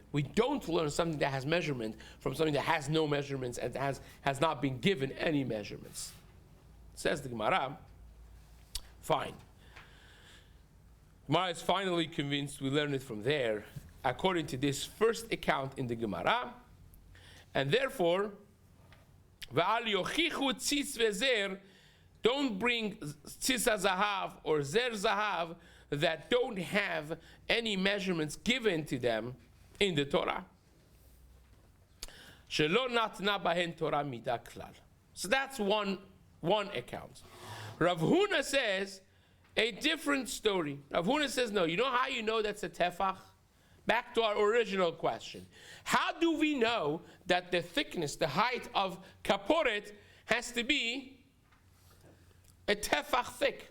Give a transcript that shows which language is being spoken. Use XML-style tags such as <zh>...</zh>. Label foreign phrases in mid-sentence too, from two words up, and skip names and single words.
<en>We don't learn something that has measurement from something that has no measurements and has not been given any measurements. Says the Gemara, fine. Gemara is finally convinced we learn it from there, according to this first account in the Gemara, and therefore,</en> <he>ואל יוכיחו ציץ וזר,</he> <en>don't bring</en> <he>ציץ זהב</he> <en>or</en> <he>זר זהב</he> <en>that don't have any measurements given to them in the Torah.</en> <he>שלא נתנה בהן תורה מידה כלל.</he> <en>So that's one account. Rav Huna says a different story. Rav Huna says, no, you know how you know that's a tefach? Back to our original question. How do we know that the thickness, the height of kaporet has to be a tefach thick?</en>